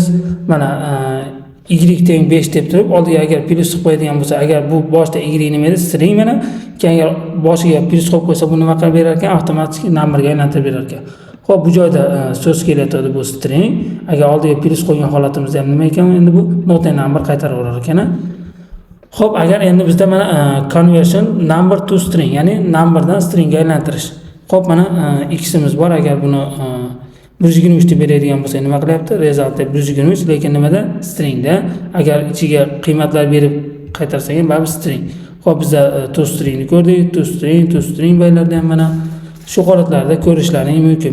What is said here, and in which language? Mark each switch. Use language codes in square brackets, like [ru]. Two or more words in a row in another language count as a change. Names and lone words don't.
[uz] Mana y teng 5 deb turib, oldiga agar plus qo'yadigan bo'lsa, agar bu boshda y nima edi? String mana. Keyin agar boshiga plus qo'yib qo'ysa, bu nima qilib berar ekan? Avtomatik numberga aylantirib berar ekan. Xo'p, bu joyda so'z kelyapti bu string. Agar oldiga plus qo'ygan holatimizda ham nima ekan? Endi bu [en] not a number [uz] qaytaraverar ekan. Xo'p, agar endi bizda mana [en] conversion number to string, [uz] ya'ni numberdan stringga aylantirish. Xo'p, mana x'imiz bor. Agar buni 123 deb beradigan bo'lsa, nima qilyapti? Result deb 123, lekin nimada? Stringda. Agar ichiga qiymatlar berib qaytarsak ham baribir string. Xo'p, bizda [en] to stringni [uz] ko'rdik. [en] To string [uz] baylarda ham mana shu holatlarda ko'rishlaringiz mumkin.